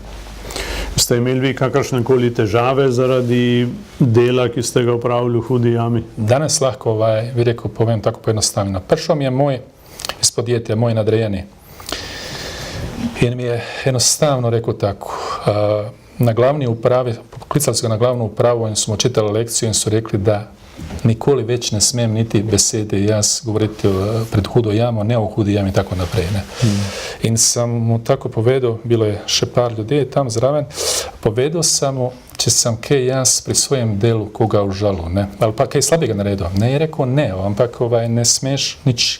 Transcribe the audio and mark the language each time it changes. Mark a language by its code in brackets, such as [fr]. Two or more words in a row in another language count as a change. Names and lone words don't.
[sl] Ste imeli vi kakršnekoli težave zaradi dela, ki ste ga opravili v hudi jami? Danes lahko, bi rekel, povem tako pojednostavljeno. Prišel mi je iz podjetja, moj nadrejeni. In mi je enostavno rekel tako. Na glavni upravi, [bs] poklicali su ga na glavnu upravu [sl] in su mu čitali lekciju in su rekli da nikoli već ne smem niti besede jaz govoriti pred hudo jamo, ne o hudi jami i tako naprej. Ne. In sam mu tako povedal, bilo je še par ljudi tam zraven, povedal sam mu, če sam kaj jaz pri svojem delu koga užalu, ne. Ali pa kaj slabega naredio. Ne je rekao ne, ampak ne smeš nič.